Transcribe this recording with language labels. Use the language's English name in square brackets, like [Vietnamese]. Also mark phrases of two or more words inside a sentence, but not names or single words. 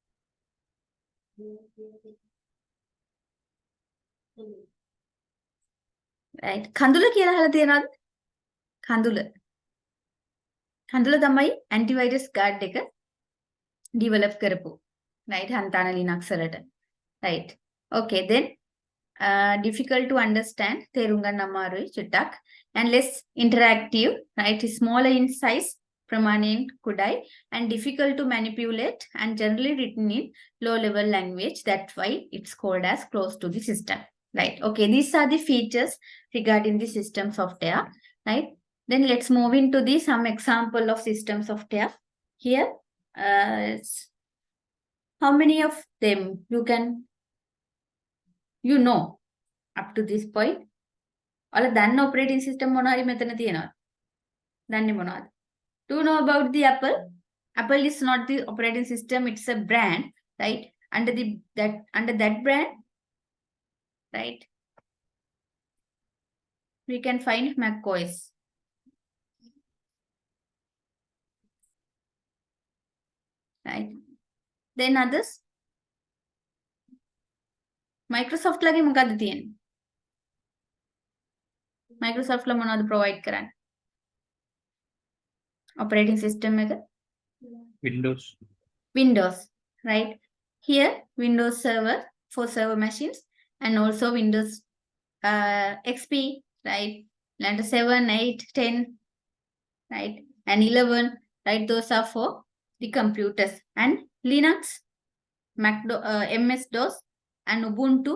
[English] right. [Sinhala] කඳුල කියලා අහලා තියෙනවද? කඳුල. කඳුල තමයි [English] antivirus guard [Sinhala] එක ඩිවලොප් කරපු. right? හන්තාන ලිනක්ස් වලට. [English] right. okay then difficult to understand [Sinhala] තේරුම් ගන්න අමාරුයි චුට්ටක් [English] and less interactive right smaller in size [Sinhala] ප්‍රමාණයෙන් කුඩයි [English] and difficult to manipulate and generally written in low level language that's why it's called as close to the system right okay these are the features regarding the system software right then let's move into the some example of system software here how many of them you know up to this point [Sinhala] ඔයාලා දන්න operating system මොනවා හරි මෙතන තියෙනවද? දන්නේ මොනවද? [English] Do you know about the Apple? Apple is not the operating system, it's a brand, right? Under that brand, right? We can find macOS. Right? Then others. [Sinhala] Microsoft ලගේ මොකද්ද තියෙන්නේ? Microsoft ලා මොනවද provide කරන්නේ? [English] Operating system එක? Windows, right? Here, Windows Server for server machines and also Windows XP, right? And 7, 8, 10, right? And 11, right? Those are for the computers. And Linux, MS-DOS, and Ubuntu.